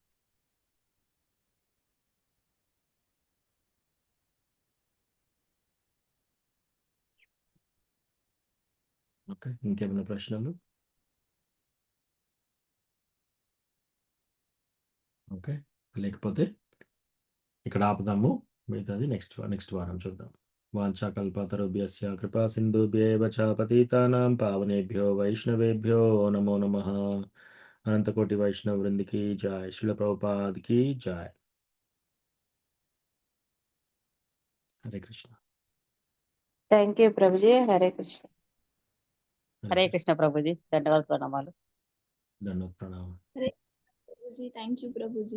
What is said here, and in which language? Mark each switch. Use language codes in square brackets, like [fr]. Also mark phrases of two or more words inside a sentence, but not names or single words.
[te] ఓకే, ఇంకేమైనా ప్రశ్నలు? ఓకే, లేకపోతే ఇక్కడ ఆపుదాము. మిగతాది నెక్స్ట్ వారం చూద్దాం. [sa] వాంఛాకల్పతరుభ్యస్య కృపా సింధుభ్యేవ చ పతితానాం పావనేభ్యో వైష్ణవేభ్యో నమో నమః. [te] అనంతకోటి వైష్ణవ వృందికి జాయ్. శ్రీల ప్రభుపాదికి జాయ్. హరే కృష్ణ. [en] Thank you [te] ప్రభుజీ. హరే కృష్ణ. హరే కృష్ణ ప్రభుజీ. ధన్యవాద ప్రణామాలు. ధన్యవాద ప్రణామం. ప్రభుజీ [en] Thank you [te] ప్రభుజీ.